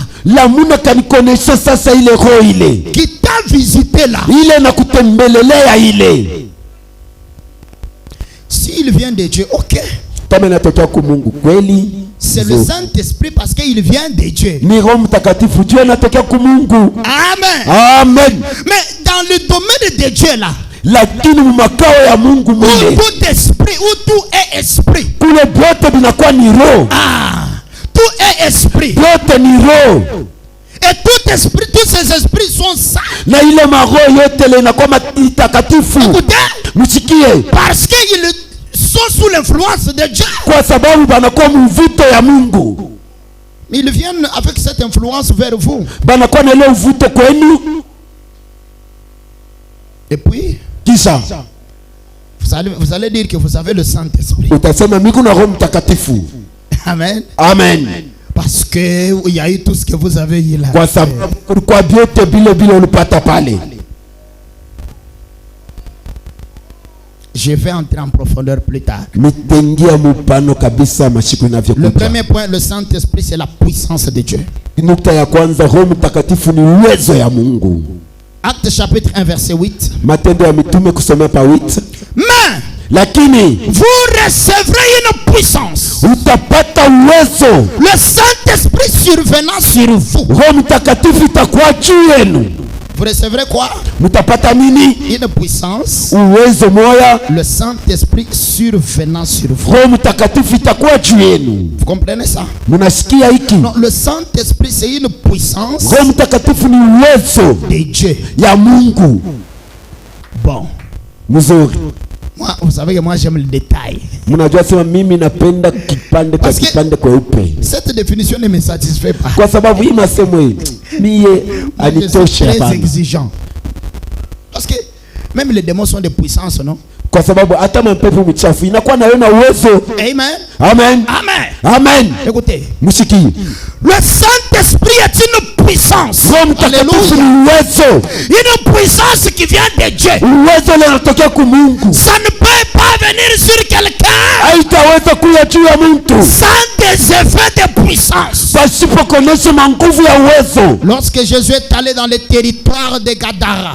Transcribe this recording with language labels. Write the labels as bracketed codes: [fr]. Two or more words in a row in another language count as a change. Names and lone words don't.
[sw] Lamuna kanikonesha sasa ile roho ile [fr] qui t'a visité là? [sw] ile na kutembelelea ile. [fr] S'il vient de Dieu, ok, [sw] Kama inatokea kwa Mungu kweli, [fr] c'est le Saint-Esprit parce qu'il vient de Dieu. [sw] ni Roho Mtakatifu, Dieu anatokea kwa Mungu. Amen. Amen. [fr] Mais dans le domaine de Dieu là, [sw] Lakini makao ya Mungu [fr] où [sw] mule [fr] tout esprit, où tout est esprit. [sw] kule byote binakuwa ni roho, [fr] Tout est esprit. [sw] byote ni roho, [fr] Et tout esprit, tous ces esprits sont saints. [sw] na ile maroho yote ile inakuwa matakatifu. [fr] Écoutez, [sw] Msikie, [fr] parce qu'ils sont sous l'influence de Dieu. [sw] kwa sababu banakuwa mvuto ya Mungu, [fr] Ils viennent avec cette influence vers vous. [sw] banakuwa na ile uvuto kwenu. [fr] Et puis, [sw] Kisha [fr] vous allez dire que vous avez le Saint-Esprit. [sw] utasema mimi kuna Roho Mtakatifu. Amen. Amen. [fr] Parce que il y a eu tout ce que vous avez eu là. [sw] Kwa sababu kulikuwa vyote vile vile ulipata pale. [fr] Je vais entrer en profondeur plus tard. [sw] Nitaingia mupano kabisa masiku [fr] Le [sw] inavyokuja. [fr] premier point, le Saint-Esprit, c'est la puissance de Dieu. [sw] Nukta ya kwanza, Roho Mtakatifu ni uwezo ya Mungu. [fr] Acte chapitre 1, verset 8. [sw] Matendo ya Mitume kusomea pa 8. [fr] Mais [sw] Lakini [fr] vous recevrez une puissance. [sw] utapata uwezo, [fr] Le Saint-Esprit survenant sur vous. [sw] Roho Mtakatifu itakuwa juu yenu. [fr] Vous recevrez quoi? [sw] Mtapata nini? [fr] Une puissance. [sw] Uwezo moya, [fr] Le Saint-Esprit survenant sur vous. [sw] Roho Mtakatifu itakuwa juu yenu. [fr] Vous comprenez ça? [sw] Mnasikia hiki? [fr] Non, le Saint-Esprit, c'est une puissance [sw] Roho Mtakatifu ni uwezo [fr] de Dieu. [sw] ya Mungu. [fr] Bon. [sw] Mzuri. [fr] Moi, vous savez que moi, j'aime le détail. [sw] Mnajua sema mimi napenda kipande kwa [fr] Parce que- [sw] kipande kweupe. [fr] Cette définition ne me satisfait pas. [sw] Kwa sababu hii masemo hii mie [fr] Moi, je suis [sw] anitosha [fr] très [sw] hapana. [fr] exigeant. Parce que même les démons sont des puissances, non? [sw] Kwa sababu hata mapepo michafu inakuwa nayo na uwezo. Amen. Amen. Amen. Amen. [fr] Écoutez, [sw] Msikie. [fr] le Saint-Esprit est une puissance. [sw] Roho Mtakatifu Alléluia. ni uwezo. [fr] Une puissance qui vient de Dieu. [sw] Uwezo ule unatokea kwa Mungu. [fr] Ça ne peut pas venir sur quelqu'un [sw] Haitaweza kuja juu ya mtu [fr] sans des effets de puissance. [sw] pasipo kuonesha nguvu ya uwezo. [fr] Lorsque Jésus est allé dans le territoire de Gadara,